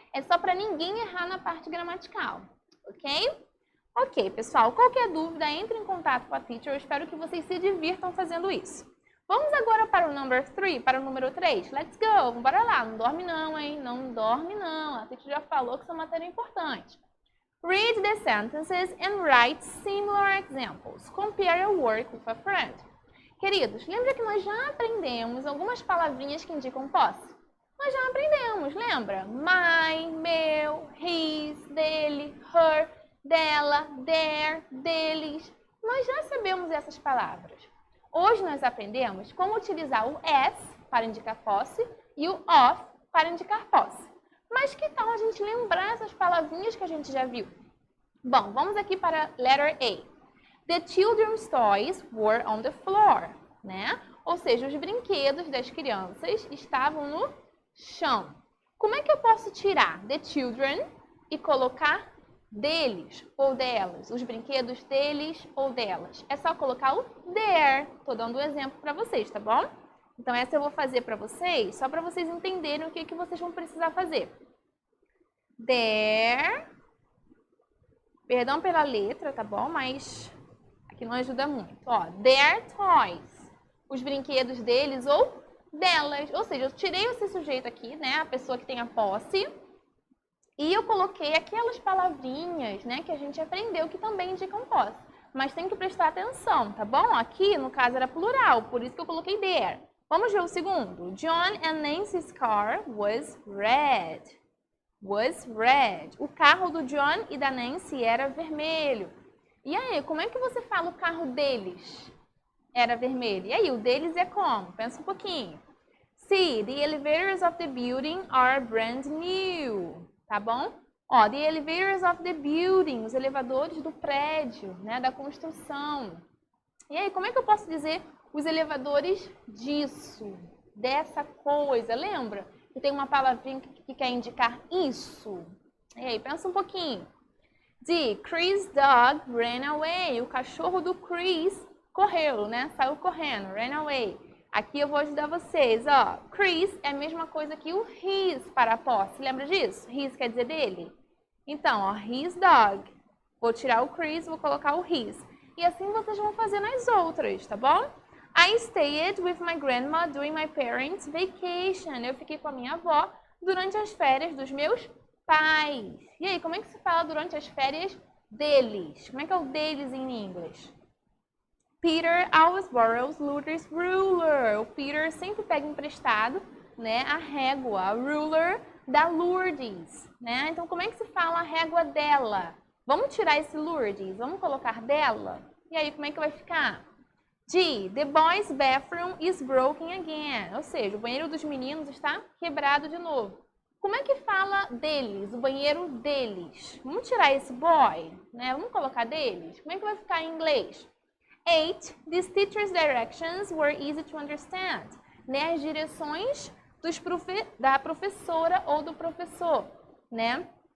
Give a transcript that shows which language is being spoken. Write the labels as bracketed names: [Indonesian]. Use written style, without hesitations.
[Portuguese] É só para ninguém errar na parte gramatical, ok? Ok, pessoal, qualquer dúvida, entre em contato com a teacher. Eu espero que vocês se divirtam fazendo isso. Vamos agora para o number 3, para o número 3. [English] Let's go! [Portuguese] Bora lá, não dorme não, hein? Não dorme não. A teacher já falou que essa matéria é importante. [English] Read the sentences and write similar examples. Compare your work with a friend. [Portuguese] Queridos, lembra que nós já aprendemos algumas palavrinhas que indicam posse? Nós já aprendemos, lembra? My, meu, his, dele, her, dela, their, deles. Nós já sabemos essas palavras. Hoje nós aprendemos como utilizar o as para indicar posse e o of para indicar posse. Mas que tal a gente lembrar essas palavrinhas que a gente já viu? Bom, vamos aqui para letter A. [English] The children's toys were on the floor, né? [Portuguese] Ou seja, os brinquedos das crianças estavam no chão. Como é que eu posso tirar the children e colocar deles ou delas? Os brinquedos deles ou delas. É só colocar o their. Estou dando um exemplo para vocês, tá bom? Então, essa eu vou fazer para vocês, só para vocês entenderem o que vocês vão precisar fazer. Their. Perdão pela letra, tá bom? Mas aqui não ajuda muito. Ó, their toys. Os brinquedos deles ou delas. Ou seja, eu tirei esse sujeito aqui, né? A pessoa que tem a posse. E eu coloquei aquelas palavrinhas, né? Que a gente aprendeu que também indicam posse. Mas tem que prestar atenção, tá bom? Aqui, no caso, era plural. Por isso que eu coloquei their. Vamos ver o segundo. [English] John and Nancy's car was red. Was red. [Portuguese] O carro do John e da Nancy era vermelho. E aí, como é que você fala o carro deles? Era vermelho. E aí, o deles é como? Pensa um pouquinho. [English] See, the elevators of the building are brand new. [Portuguese] Tá bom? Ó, [English] the elevators of the building, [Portuguese] os elevadores do prédio, né, da construção. E aí, como é que eu posso dizer os elevadores disso, dessa coisa? Lembra? Que tem uma palavrinha que quer indicar isso. E aí, pensa um pouquinho. [English] The Chris dog ran away. [Portuguese] O cachorro do Chris correu, né? Saiu correndo, ran away. Aqui eu vou ajudar vocês, ó. Chris é a mesma coisa que o his para a posse. Lembra disso? His quer dizer dele. Então, ó, his dog. Vou tirar o Chris, vou colocar o his. E assim vocês vão fazer nas outras, tá bom? [English] I stayed with my grandma during my parents' vacation. [Portuguese] Eu fiquei com a minha avó durante as férias dos meus pais. E aí, como é que se fala durante as férias deles? Como é que é o deles em inglês? [English] Peter always borrows Lourdes' ruler. [Portuguese] O Peter sempre pega emprestado, né, a régua, a ruler da Lourdes, né? Então, como é que se fala a régua dela? Vamos tirar esse Lourdes, vamos colocar dela? E aí, como é que vai ficar? G. [English] The boys' bathroom is broken again. [Portuguese] Ou seja, o banheiro dos meninos está quebrado de novo. Como é que fala deles, o banheiro deles? Vamos tirar esse boy, né? Vamos colocar deles? Como é que vai ficar em inglês? 8. [English] These teacher's directions were easy to understand. [Portuguese] Né? As direções da professora ou do professor né?